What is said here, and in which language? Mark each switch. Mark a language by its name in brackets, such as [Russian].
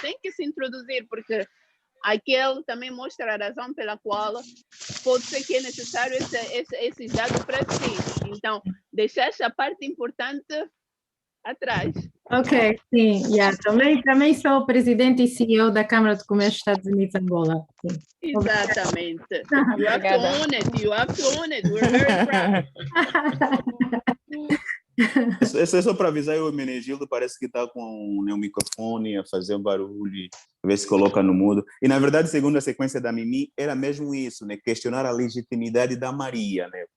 [Portuguese] Tem que se introduzir, porque aquele também mostra a razão pela qual pode ser que é necessário esses dados para si. Então, deixar essa parte importante atrás. Ok, sim, também sou presidente e CEO da Câmara de Comércio dos Estados Unidos Angola. Sim. Exatamente. [English] You have to own it, you have to own it. We're very proud. [Portuguese] É só para avisar, o Menegildo parece que está com o microfone a fazer um barulho, a ver se coloca no mudo. E, na verdade, segundo a sequência da Mimi, era mesmo isso, né? Questionar a legitimidade da Maria, né?